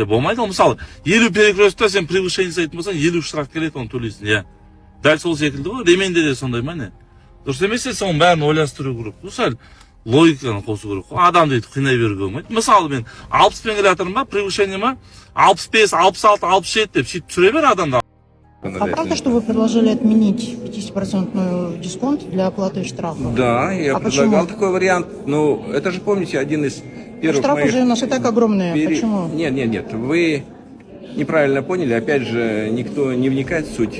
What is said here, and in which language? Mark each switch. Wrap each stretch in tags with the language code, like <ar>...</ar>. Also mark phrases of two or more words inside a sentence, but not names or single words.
<kk>Болмайды ол, мысалы, 50 перекрестікте сен превышение жасайтын болсаң, 50 штраф келеді, оны төлейсің, Дәл сол секілді ғой, ременде де сондай ма, дұрыс емес, соның бәрін ойластыру керек. Мысалы логиканы қосу керек. Адам дейді қинай беруге болмайды. Мысалы мен 60-пен келе жатырмын ба, превышение ма 65, 66, 67 деп сөйтіп түсіре бер адамды.</kk> <ru>А правда, что вы предложили отменить 50% дисконт для оплаты штрафа? Да, я А предлагал почему? такой вариант. Ну, это же, помните, один из первых Штрафы моих... же у нас и так огромные. Почему? Нет, вы неправильно поняли. Опять же, никто не вникает в суть</ru>